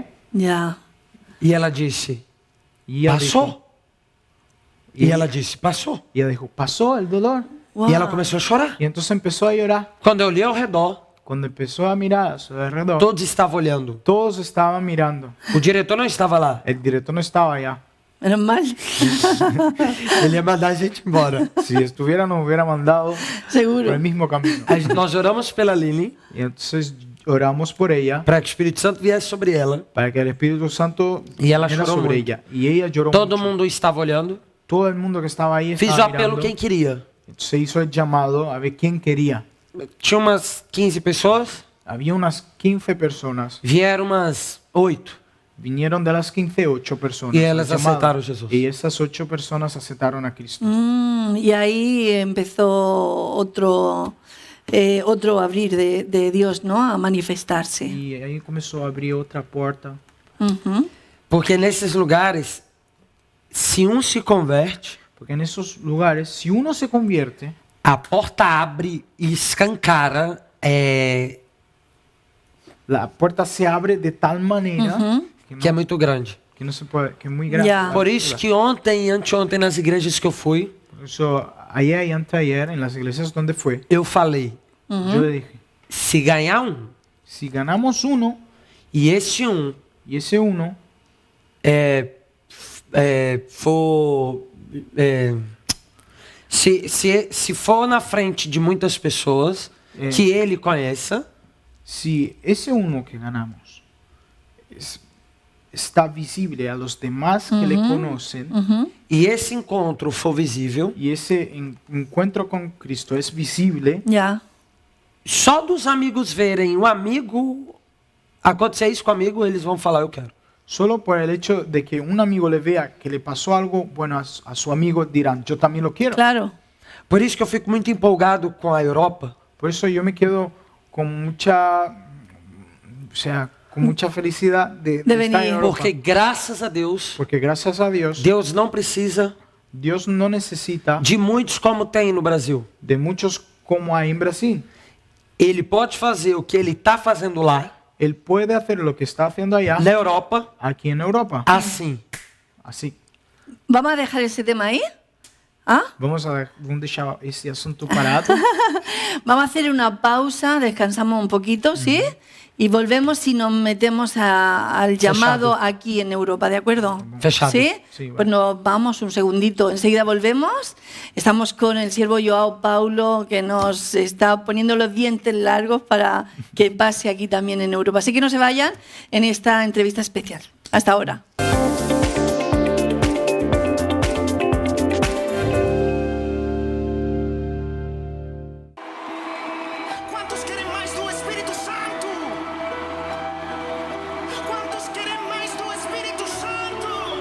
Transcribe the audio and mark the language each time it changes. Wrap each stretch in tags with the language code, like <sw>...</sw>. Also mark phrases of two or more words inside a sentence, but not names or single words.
<es>Ya.</es> <pt>e ela disse,</pt> <es>Y ella</es> <pt>passou?</pt> <es>dijo,</es> <pt>E ela disse, passou.</pt> <es>y ella dijo, pasó el dolor. Wow.</es> <pt>E ela começou a chorar.</pt> <es>Y entonces empezó a llorar.</es> <pt>Quando eu olhei ao redor,</pt> <es>Cuando empezó a mirar a su alrededor,</es> <pt>todos estavam olhando.</pt> <es>todos estaban mirando.</es> <pt>O diretor não estava lá.</pt> <es>El director no estaba allá.</es> <pt>Menos mal. Ele ia mandar a gente embora.</pt> <es>Si estuviera, nos hubiera mandado por Seguro. el mismo camino.</es> <pt>Nós oramos pela Lili</pt> <es>Y entonces oramos por ella</es> <pt>para que o Espírito Santo viesse sobre ela.</pt> <es>para que el Espíritu Santo Y ella viniera lloró sobre mucho. ella. Y ella lloró</es> <pt>Todo</pt> <es>mucho.</es> <pt>mundo estava olhando.</pt> <es>Todo el mundo que estaba ahí</es> <pt>Fiz o</pt> <es>estaba</es> <pt>apelo</pt> <es>mirando.</es> <pt>quem queria.</pt> <es>Se hizo el llamado a ver quién quería.</es> <pt>Tinha umas 15 pessoas,</pt> <es>Había unas 15 personas.</es> <pt>vieram umas 8.</pt> <es>Vinieron de las 15, 8 personas. Y ellas el llamado. aceptaron a Jesús. Y esas 8 personas aceptaron a Cristo. Y ahí empezó otro abrir de Dios, ¿no? A manifestarse. Y ahí comenzó a abrir otra puerta. Ujú.</es> <pt>Porque nesses lugares, se se converte,</pt> <es>Porque en esos lugares, si uno se convierte,</es> <pt>a porta abre e escancara</pt> <es>la puerta se abre de tal manera</es> <pt>que é muito grande.</pt> <es>que no se puede, que es muy grande. Ya.</es> <pt>Por isso que ontem e anteontem nas igrejas que eu fui,</pt> <es>Por eso, ayer y anteayer, en las iglesias donde fue,</es> <pt>eu falei,</pt> <es>yo le dije,</es> <pt>se ganhar</pt> <es>si ganamos uno,</es> <pt>e esse</pt> <es>y ese uno</es> <pt>for se for na frente de muitas pessoas que ele conheça,</pt> <es>si ese uno que ganamos está visible a los demás que le conocen,</es> <pt>e esse encontro for visível,</pt> <es>y ese encuentro con Cristo es visible, Ya.</es> <pt>só dos amigos verem o amigo acontecer isso com o amigo, eles vão falar, eu quero.</pt> <es>solo por el hecho de que un amigo le vea que le pasó algo bueno a su amigo, dirán, yo también lo quiero. Claro.</es> <pt>Por isso que eu fico muito empolgado com a Europa,</pt> <es>Por eso yo me quedo con mucha, o sea, con mucha felicidad de estar venir. en Europa.</es> <pt>porque graças a Deus,</pt> <es>Porque gracias a Dios,</es> <pt>Deus não precisa</pt> <es>Dios no necesita</es> <pt>de muitos como tem no Brasil.</pt> <es>de muchos como hay en Brasil.</es> <pt>Ele pode fazer o que ele está fazendo lá,</pt> <es>Él puede hacer lo que está haciendo allá,</es> <pt>na Europa,</pt> <es>aquí en Europa.</es> <pt>assim.</pt> <es>Así. ¿Vamos a dejar ese tema ahí? ¿Ah?</es> <pt>Vamos deixar esse assunto parado.</pt> <es>Vamos a hacer una pausa, descansamos un poquito, ¿sí? Y volvemos y nos metemos al llamado aquí en Europa, ¿de acuerdo? Fechado. ¿Sí? Sí, vale. Pues nos vamos un segundito, enseguida volvemos. Estamos con el siervo Joao Paulo, que nos está poniendo los dientes largos para que pase aquí también en Europa. Así que no se vayan en esta entrevista especial. Hasta ahora.</es> <pt>Quantos querem mais do Espírito Santo? Quantos querem mais do Espírito Santo?</pt>